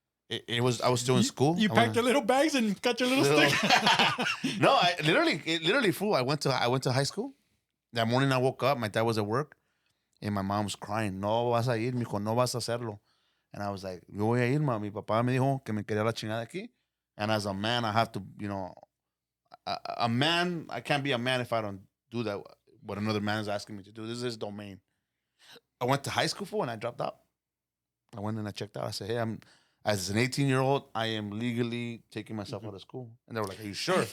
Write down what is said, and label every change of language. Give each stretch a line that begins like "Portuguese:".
English: I was still in school. You packed your little bags and got your little stick. No, I literally, fool. I went to high school. That morning I woke up. My dad was at work, and my mom was crying. No vas a ir, mijo. No vas a hacerlo. And I was like, yo voy a ir, ma.
Spanish: Mi papá me dijo que me quería la chingada aquí.
English: And as a man, I have to, a man. I can't be a man if I don't do that. What another man is asking me to do. This is his domain. I went to high school, fool, and I dropped out. I went and I checked out. I said, hey, as an 18-year-old, I am legally taking myself out of school. And they were like, are you sure?